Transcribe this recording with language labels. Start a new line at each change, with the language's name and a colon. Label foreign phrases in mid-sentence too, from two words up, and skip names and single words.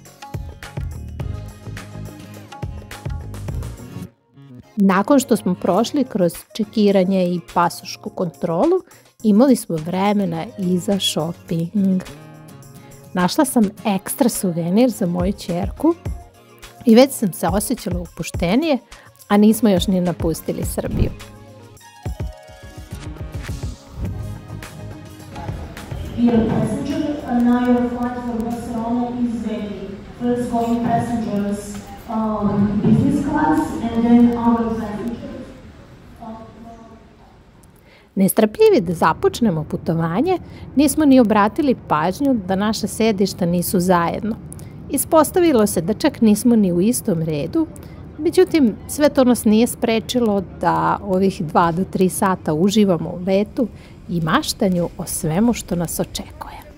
Serbian: Nakon što smo prošli kroz čekiranje i pasošku kontrolu, imali smo vremena i za shopping. Našla sam ekstra suvenir za moju ćerku i već sam se osjećala opuštenije, a nismo još ni napustili Srbiju.
English: Dear passenger, now your flight for Barcelona is ready. First going passengers business class and then our passengers.
Serbian: Nestrpljivi da započnemo putovanje, nismo ni obratili pažnju da naša sedišta nisu zajedno. Ispostavilo se da čak nismo ni u istom redu, međutim sve to nas nije sprečilo da ovih 2 do 3 sata uživamo u letu i maštanju o svemu što nas očekuje.